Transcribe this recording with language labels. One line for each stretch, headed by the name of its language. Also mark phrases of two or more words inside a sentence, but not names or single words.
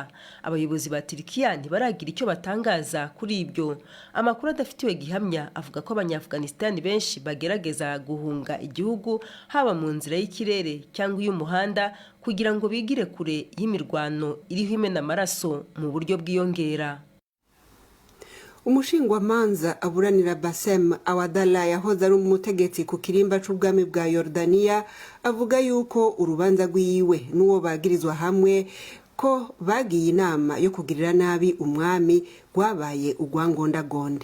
Kinyarwanda: Abayobozi ba Turkiya ntibaragira icyo batangaza kuri ibyo. Amakuru adafitiwe gihamya avuga ko Abanya-Afghanistan benshi bagerageza guhunga igihugu haba mu nzira y'ikirere cyangwa y'umuhanda kugira ngo bigire kure y'imirwano iriho imena amaraso mu buryo bwiyongera.
Rundi: Umushingwamanza aburanira Bassem Awadala yahoze ari umutegetsi ku kirimba c'ubwami bwa Yordania avuga yuko urubanza rwiwe n'uwo bagirizwa hamwe ko bagiye inama yo kugirira nabi umwami rwabaye ugwangondagonde.